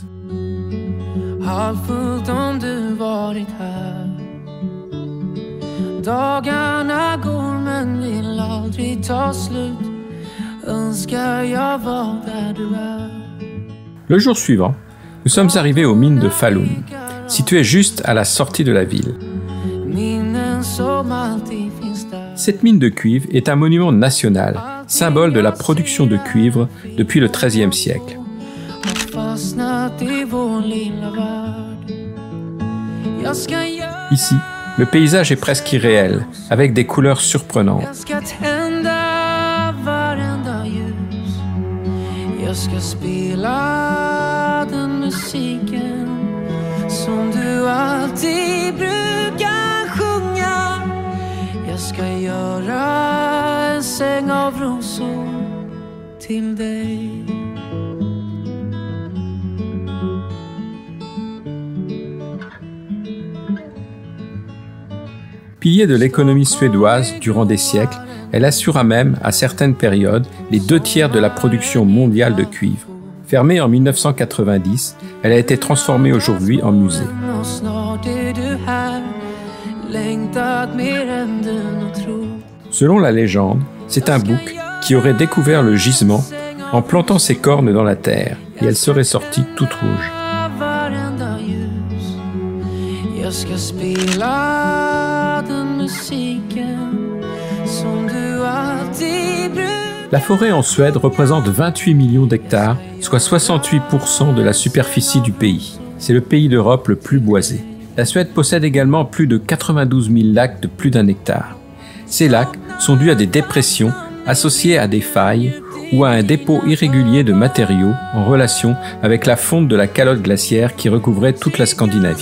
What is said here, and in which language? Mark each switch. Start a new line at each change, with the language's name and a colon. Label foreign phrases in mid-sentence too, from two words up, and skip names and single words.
Swedish: Halvfullt om du varit här. Dagarna går men vill aldrig ta slut. önskar jag var där du är.
French: Le jour suivant, nous sommes arrivés aux mines de Falun, situées juste à la sortie de la ville.
Swedish: Minnen som alltid finns där.
French: Cette mine de cuivre est un monument national, symbole de la production de cuivre depuis le XIIIe siècle.
Swedish: Har fastnat i vår lilla värld. Jag ska göra,
French: Ici, le paysage est presque irréel, avec des couleurs surprenantes.
Swedish: jag ska tända varenda ljus. Jag ska spela den musiken som du alltid brukar sjunga. Jag ska göra en säng av rosor till dig.
French: Pilier de l'économie suédoise durant des siècles, elle assura même, à certaines périodes, les 2/3 de la production mondiale de cuivre. Fermée en 1990, elle a été transformée aujourd'hui en musée.
Swedish: Och snart är du här, längtat mer än du nog tror.
French: Selon la légende, c'est un bouc qui aurait découvert le gisement en plantant ses cornes dans la terre, et elle serait sortie toute rouge.
Swedish: Varenda ljus. Jag ska spela den musiken som du alltid brukar.
French: La forêt en Suède représente 28 millions d'hectares, soit 68% de la superficie du pays. C'est le pays d'Europe le plus boisé. La Suède possède également plus de 92 000 lacs de plus d'1 hectare. Ces lacs sont dus à des dépressions associées à des failles ou à un dépôt irrégulier de matériaux en relation avec la fonte de la calotte glaciaire qui recouvrait toute la Scandinavie.